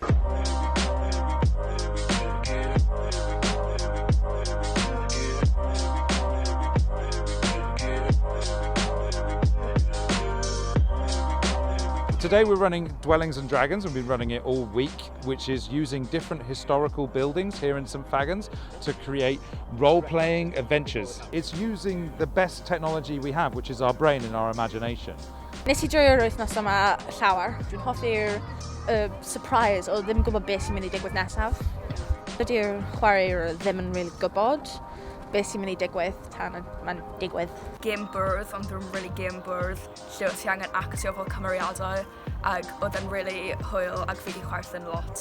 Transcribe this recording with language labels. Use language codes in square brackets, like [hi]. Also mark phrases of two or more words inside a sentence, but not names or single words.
[en] Today we're running Dwellings and Dragons. We've been running it all week, which is using different historical buildings here in St Fagans to create role-playing adventures. It's using the best technology we have, which is our brain and our imagination. [cy] Nes I joio'r wythnos yma llawer. Dwi'n hoffi'r surprise o ddim gwybod beth sy'n mynd i digwydd nesaf. Dydy'r chwaraewr ddim yn really gwybod beth sy'n mynd i digwydd tan mae'n digwydd. Game bwrdd, ond dwi'n really game bwrdd, lle oedd ti angen actio fel cymeriadau, ac oedd e'n really hwyl ac fi wedi chwerthu'n lot.